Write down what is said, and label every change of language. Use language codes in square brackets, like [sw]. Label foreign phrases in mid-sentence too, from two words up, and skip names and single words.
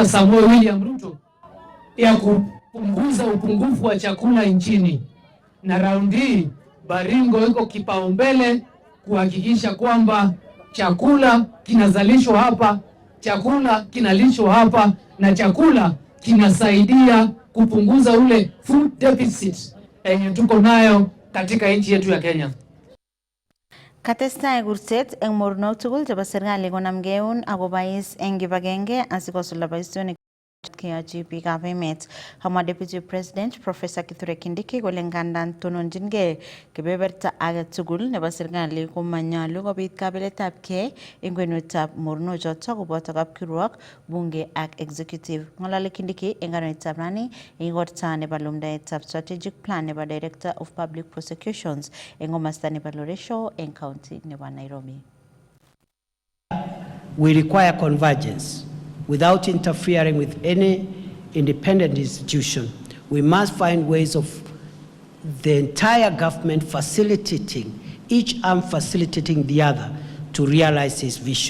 [sw] Samuel William Ruto ya kupunguza upungufu wa chakula nchini. Na raundi Baringo iko kipaumbele kuhakikisha kwamba chakula kinazalishwa hapa, chakula kinalishwa hapa, na chakula kinasaidia kupunguza ule [en] food deficit [sw] yenye tuko nayo katika nchi yetu ya Kenya. [kln] Katestai kurset eng mornok tugul chebo serikali konamgeun akobais eng kibagenge asikosulda boisionik keyochi biikab emet. Kamwa Deputy President Professor Kithure Kindiki kole ngandan tononjingei kebeberta age tugul nebo serikali komanyolu kobit kabeletabgei eng kwenutab mornochoto koboto kapkirwok, bunge ak executive. Ng'ololi Kindiki eng kananetab rani eng igorta nebo lumdaetab [en] strategic plan [kln] nebo Director of Public Prosecutions eng komasta nebo Loresho eng county nebo Nairobi. [en] We require convergence. Without interfering with any independent institution, we must find ways of the entire government facilitating, each arm facilitating the other to realize its vision.